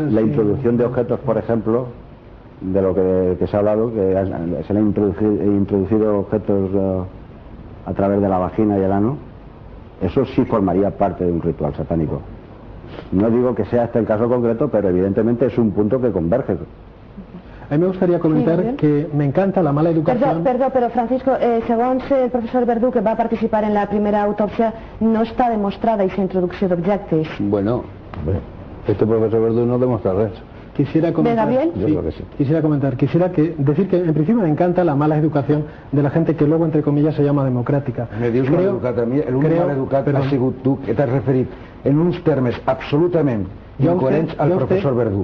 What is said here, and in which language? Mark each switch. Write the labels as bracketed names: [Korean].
[Spanish] La introducción de objetos, por ejemplo, de lo que se ha hablado, que se le han introducido objetos a través de la vagina y el ano, eso sí formaría parte de un ritual satánico. No digo que sea este el caso concreto, pero evidentemente es un punto que converge. A mí me gustaría comentar que me encanta la mala educación... [Catalan] Perdó, però Francisco, segons el professor Verdú, que va participar en la primera autòpsia, no està demostrada aquesta introducció d'objectes. [Spanish] Bueno, este profesor Verdú no demuestra res. Quisiera comentar, ¿De Gabriel? Sí, yo creo que sí. Quisiera decir que en principio me encanta la mala educación de la gente que luego, entre comillas, se llama democràtica. [Catalan] Me dius mal educat a mi, l'únic mal educat ha sigut tu, que t'has referit en uns termes absolutament incoherents al profesor Verdú.